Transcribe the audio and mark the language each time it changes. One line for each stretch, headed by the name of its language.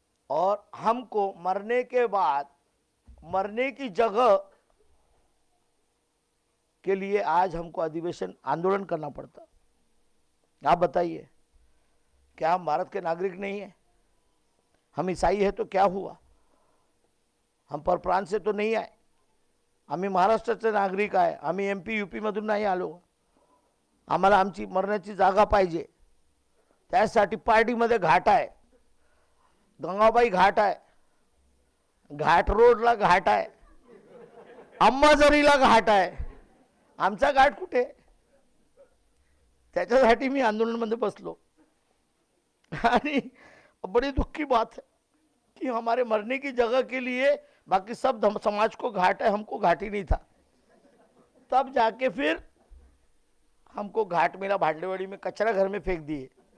Hindi: और हमको मरने के बाद मरने की जगह के लिए आज हमको अधिवेशन आंदोलन करना पड़ता। आप बताइए, क्या हम भारत के नागरिक नहीं है? हम ईसाई है तो क्या हुआ? हम परप्रांत से तो नहीं आए,
Marathi: आम्ही महाराष्ट्राचे नागरिक आहे, आम्ही MP UP मधून नाही आलो। आम्हाला आमची मरण्याची जागा पाहिजे, त्यासाठी पार्टीमध्ये घाट आहे, गंगाबाई घाट आहे, घाट रोडला घाट आहे, अंबाझरीला घाट आहे, आमचा घाट कुठे? त्याच्यासाठी मी आंदोलनामध्ये बसलो।
Hindi: आणि बड़ी दुख की बात है कि हमारे मरने की जगह के लिए बाकी सब समाज को घाट है, हमको घाट ही नहीं था। तब जाके फिर हमको घाट मिला, भांडेवाड़ी में कचरा घर में फेंक दिए।